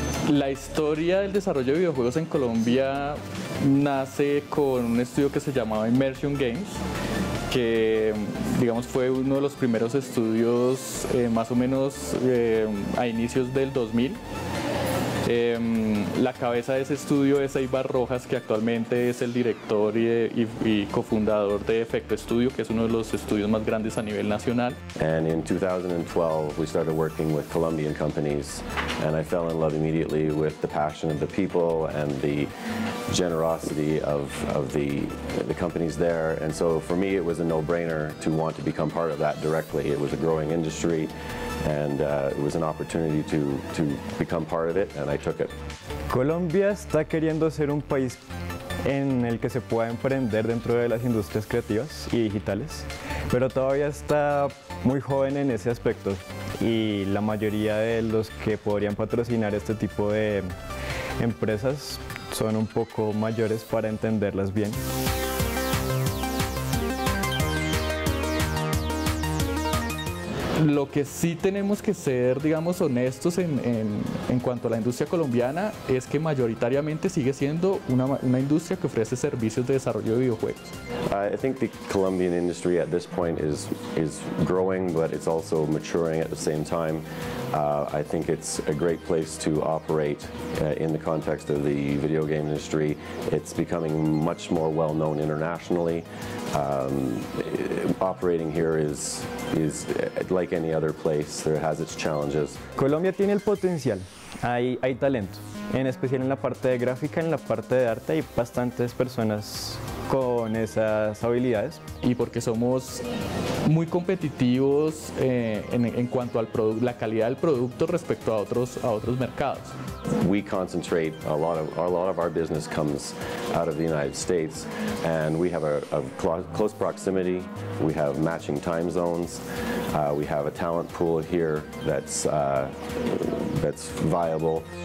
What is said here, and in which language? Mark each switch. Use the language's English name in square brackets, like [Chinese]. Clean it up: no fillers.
[Spanish] La historia del desarrollo de videojuegos en Colombia nace con un estudio que se llamaba Immersion Games, que digamos fue uno de los primeros estudios más o menos a inicios del 2000. La cabeza de ese estudio es Eibar Rojas, que actualmente es el director y cofundador de Efecto Studio, que es uno de los estudios más grandes a nivel nacional. [English] And in 2012 we started working with Colombian companies, and I fell in love immediately with the passion of the people and the generosity of the companies there. And so for me it was a no-brainer to want to become part of that directly. It was a growing industry, and it was an opportunity to become part of it, and I took it. [Spanish] Colombia está queriendo ser un país en el que se pueda emprender dentro de las industrias creativas y digitales, pero todavía está muy joven en ese aspecto y la mayoría de los que podrían patrocinar este tipo de empresas son un poco mayores para entenderlas bien. Lo que sí tenemos que ser, digamos, honestos en cuanto a la industria colombiana es que mayoritariamente sigue siendo una industria que ofrece servicios de desarrollo de videojuegos. [English] I think the Colombian industry at this point is growing, but it's also maturing at the same time. I think it's a great place to operate in the context of the video game industry. It's becoming much more well known internationally. Operating here is like any other place. There has its challenges. [Spanish] Colombia tiene el potencial, hay talento, en especial en la parte de gráfica, en la parte de arte hay bastantes personas con esas habilidades. Y porque somos muy competitivos en cuanto a la calidad del producto respecto a otros mercados. [English] We concentrate a lot of our business comes out of the United States, and we have a close proximity. We have matching time zones. We have a talent pool here that's viable.